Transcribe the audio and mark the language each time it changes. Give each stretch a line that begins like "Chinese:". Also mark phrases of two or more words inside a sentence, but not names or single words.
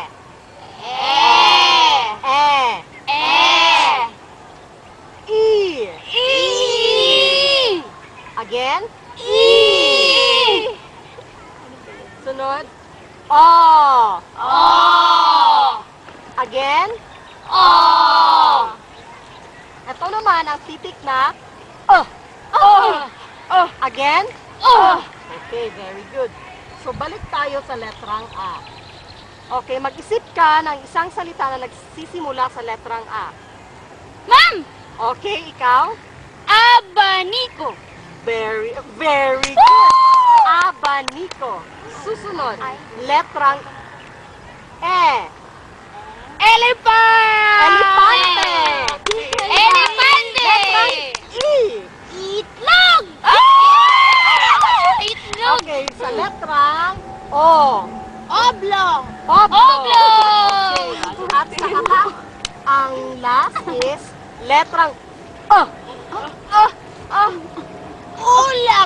Filipino: E.
English: Again?
Filipino: Sunod, O.
English: Again?
Filipino: Ito naman ang titik na Again?
English: Okay, very good. So,
Filipino: balik tayo sa letrang A. Okay, mag-isip ka ng isang salita na nagsisimula sa letrang A. Ma'am! Okay, ikaw? Abaniko.
English: Very, very good.
Filipino: Abaniko. Susunod, letrang E.
English: Elephant!
Spanish: Elefante. Elefante!
Filipino: Letrang E. Itlog! Itlog! Okay, sa letrang O.
English: Oblong! Oblong. Oblong!
Filipino: Okay, at saka ang
English: last is
Filipino: letrang Ulap!